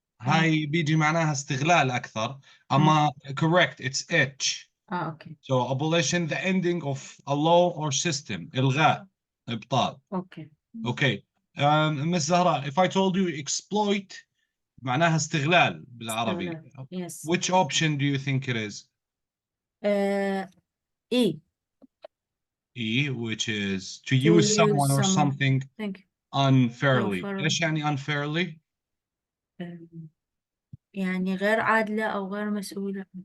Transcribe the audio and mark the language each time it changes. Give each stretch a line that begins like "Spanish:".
Arabic: هاي بيجي معناها استغلال أكثر.
English: أما correct, it's H. Okay. So abolition, the ending of a law or system.
Arabic: إلغاء. إبطال.
English: Okay. Okay. Miss Zahra, if I told you exploit,
Arabic: معناها استغلال بالعربي.
English: Yes. Which option do you think it is? E. E, which is to use someone or something unfairly.
Arabic: إيش يعني unfairly? يعني غير عادلة أو غير مسؤولة.